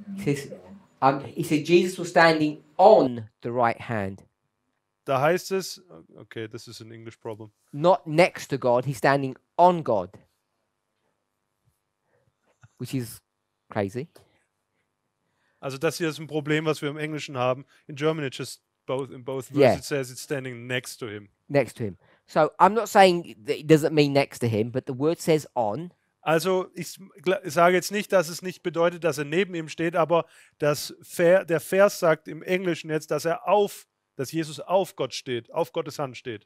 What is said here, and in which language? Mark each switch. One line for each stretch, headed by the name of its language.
English: He said Jesus was standing on the right hand,
German: Da heißt es,
English: okay, this is an English problem. not next to God. He's standing on God, which is crazy.
German: Also das hier ist ein Problem, was wir im Englischen haben.
English: In German, it just in both verses Yeah. it says it's standing next to him. Next to him. So I'm not saying that it doesn't mean next to him, but the word says on.
German: Also ich sage jetzt nicht, dass es nicht bedeutet, dass er neben ihm steht, aber der Vers sagt im Englischen jetzt, dass Jesus auf Gott steht, auf Gottes Hand steht.